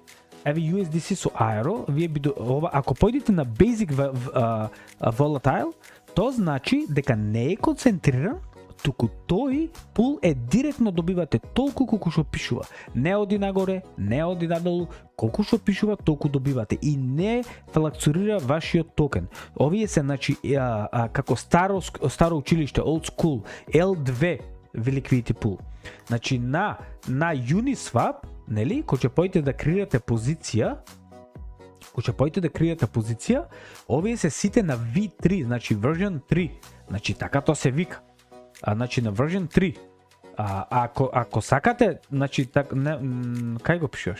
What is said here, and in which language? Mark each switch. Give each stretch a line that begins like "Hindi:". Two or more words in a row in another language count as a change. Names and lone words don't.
Macedonian: Еве USDC со Aero, ако појдите на Basic Volatile, тоа значи дека не е концентриран, туку тој пул е директно добивате толку колку што пишува. Не оди нагоре, не оди надолу, колку што пишува толку добивате и не флакцурира вашиот токен. Овие се значи како старо училиште,
English: old school, L2 liquidity pool.
Macedonian: Значи на Uniswap, нели, кога ќе појдете да креирате позиција, Ако ќе појдете да креирате позиција, овие се сите на V3, значи version 3. Значи така тоа се вика. Значи на version 3. Ако сакате, значи кај го пишуваш?